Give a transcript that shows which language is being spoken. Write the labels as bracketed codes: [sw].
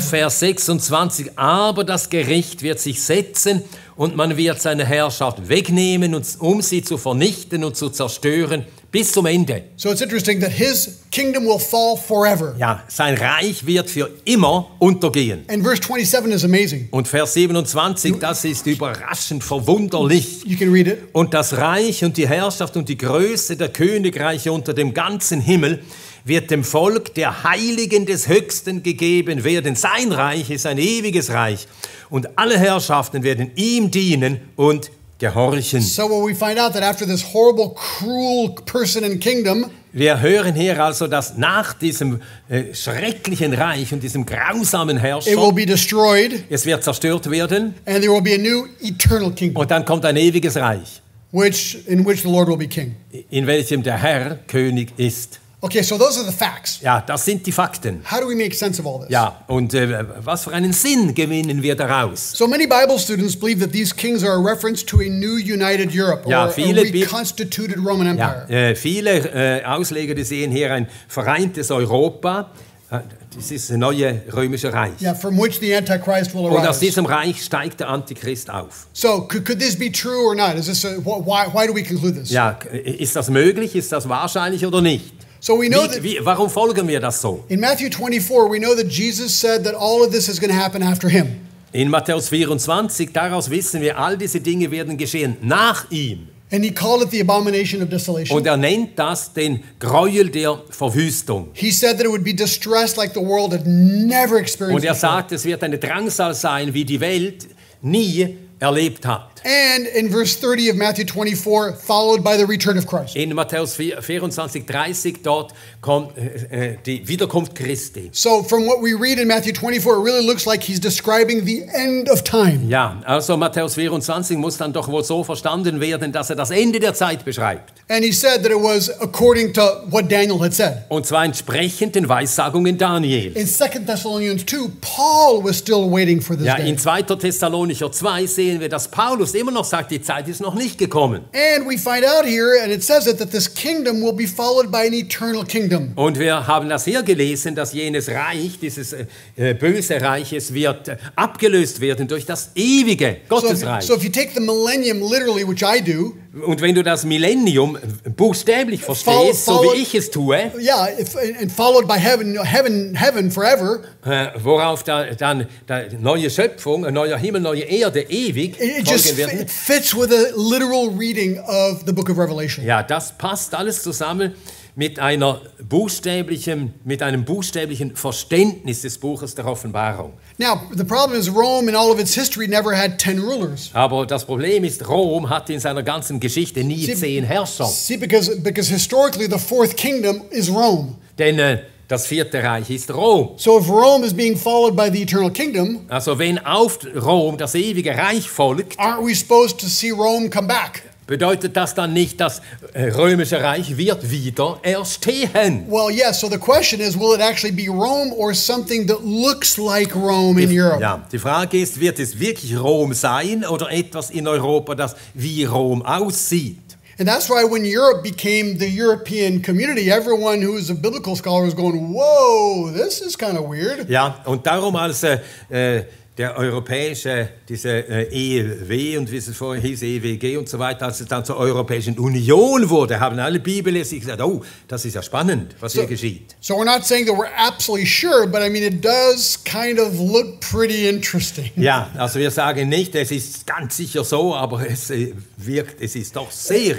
[de] Vers 26, aber das Gericht wird sich setzen und man wird seine Herrschaft wegnehmen, um sie zu vernichten und zu zerstören bis zum Ende. [en] So it's interesting that his kingdom will fall forever. [de] Ja, sein Reich wird für immer untergehen. [en] And verse 27 is amazing. [de] Und Vers 27, das ist überraschend verwunderlich. [en] You can read it. [de] Und das Reich und die Herrschaft und die Größe der Königreiche unter dem ganzen Himmel wird dem Volk der Heiligen des Höchsten gegeben werden. Sein Reich ist ein ewiges Reich und alle Herrschaften werden ihm dienen und gehorchen. [en] So when we find out that after this horrible, cruel person and kingdom, [de] Wir hören hier also, dass nach diesem schrecklichen Reich und diesem grausamen [en] it will [de] Herrscher [en] be destroyed [de] es wird zerstört werden [en] and there will be a new eternal kingdom, [de] und dann kommt ein ewiges Reich, [en] in which the Lord will be king. [de] in welchem der Herr König ist. [en] Okay, so those are the facts. [de] Ja, das sind die Fakten. [en] How do we make sense of all this? [de] Ja, und was für einen Sinn gewinnen wir daraus? [en] So many Bible students believe that these kings are a reference to a new united Europe, [de] Ja, [en] or a [de] viele [en] reconstituted Roman Empire. [de] Ja, viele Ausleger, die sehen hier ein vereintes Europa. Das ist das neue römische Reich. [en] Yeah, from which the Antichrist will [de] Und aus [en] arise. [de] diesem Reich steigt der Antichrist auf. [en] So could this be true or not? Is this why do we conclude this? [de] Ja, ist das möglich? Ist das wahrscheinlich oder nicht? [en] So we know that [de] Warum folgen wir das so? [en] in Matthew 24, we know that Jesus said that all of this is going to happen after him. [de] In Matthäus 24, daraus wissen wir, all diese Dinge werden geschehen nach ihm. [en] And he called it the abomination of desolation. [de] Und nennt das den Gräuel der Verwüstung. [en] He said that it would be distressed like the world had never experienced [de] Und [en] before. [de] sagt, es wird eine Drangsal sein, wie die Welt nie erlebt hat. [en] And in verse 30 of Matthew 24, followed by the return of Christ. [de] In Matthäus 24, 30, dort kommt die Wiederkunft Christi. [en] So from what we read in Matthew 24, it really looks like he's describing the end of time. [de] Ja, also Matthäus 24 muss dann doch wohl so verstanden werden, dass er das Ende der Zeit beschreibt. [en] And he said that it was according to what Daniel had said. [de] Und zwar entsprechend den Weissagungen Daniels. [en] In 2 Thessalonians 2, Paul was still waiting for this [de] Ja, [en] day. [de] in 2. Thessalonicher 2 sehen wir, dass Paulus immer noch sagt, die Zeit ist noch nicht gekommen. [en] And we find out here, and it says it, that this kingdom will be followed by an eternal kingdom. [de] Und wir haben das hier gelesen, dass jenes Reich, dieses böse Reiches, wird abgelöst werden durch das ewige Gottesreich. [en] So if you take the millennium literally, which I do, [de] Und wenn du das Millennium buchstäblich verstehst, so wie ich es tue, [en] yeah, and followed by heaven forever, [de] worauf dann die neue Schöpfung, ein neuer Himmel, neue Erde ewig [en] it just [de] folgen werden. [en] it fits with a literal reading of the book of Revelation. [de] Ja, das passt alles zusammen mit einem buchstäblichen Verständnis des Buches der Offenbarung. [en] Now, the problem is Rome in all of its history never had 10 rulers. [de] Aber das Problem ist, Rom hatte in seiner ganzen Geschichte nie 10 Herrscher. [en] See, because historically the fourth kingdom is Rome. [de] Denn das vierte Reich ist Rom. [en] So if Rome is being followed by the eternal kingdom, [de] Also wenn auf Rom das ewige Reich folgt, [en] aren't we supposed to see Rome come back? [de] bedeutet das dann nicht, das römische Reich wird wieder erstehen? [en] Well, yes. So the question is, will it actually be Rome or something that looks like Rome in Europe? [de] Ja, die Frage ist, wird es wirklich Rom sein oder etwas in Europa, das wie Rom aussieht? [en] And that's why when Europe became the European community, everyone who is a biblical scholar was going, whoa, this is kind of weird. [de] Ja, und darum als der europäische, diese EW und wie es vorher hieß, EWG und so weiter, als es dann zur Europäischen Union wurde, haben alle Bibelleser gesagt, oh, das ist ja spannend, was hier geschieht. [en] So we're not saying that we're absolutely sure, but I mean, it does kind of look pretty interesting. [de] Ja, also wir sagen nicht, es ist ganz sicher so, aber es ist doch sehr